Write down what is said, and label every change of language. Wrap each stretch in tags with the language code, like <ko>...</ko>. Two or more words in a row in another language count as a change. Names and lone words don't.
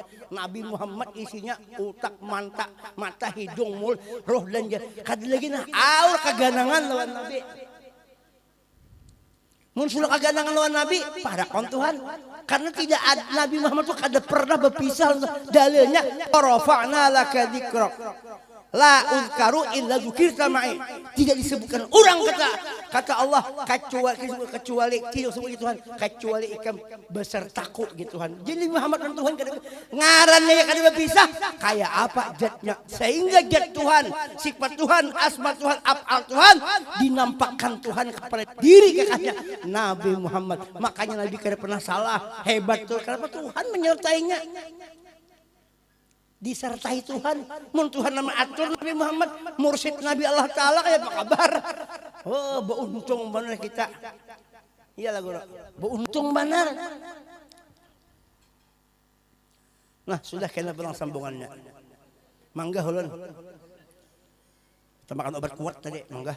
<bjn>Nabi Muhammad isinya utak, mata, hidung, mulut, roh dan jah. Kada lagi nah aur kaganangan lawan Nabi. Mun sudah kaganangan lawan Nabi, pada kon Tuhan. Karena tidak ada Nabi Muhammad itu kada pernah berpisah. Dalilnya</bjn> <ar>رفعنا لك ذكرك. لا أذكر إلا ذكرت معي.</ar> <bjn>Tidak disebutkan orang kata Allah kecuali tidak sebut Tuhan kecuali ikam besertaku gitu Tuhan. Jadi Muhammad dan Tuhan ngarannya ya kada berpisah kayak apa jatnya sehingga jat Tuhan, sifat Tuhan, asma Tuhan, af'al Tuhan dinampakkan Tuhan kepada diri kekasihnya Nabi Muhammad. Makanya Nabi kada pernah salah, hebat tuh karena Tuhan menyertainya. Disertai Tuhan, mun Tuhan nama atur Nabi Muhammad, mursyid Nabi Allah Ta'ala kayak apa kabar? Oh, beruntung benar kita. Iyalah Guru, beruntung benar. Nah, sudah kena pulang sambungannya. Mangga hulun. Kita makan obat kuat tadi, mangga.</bjn>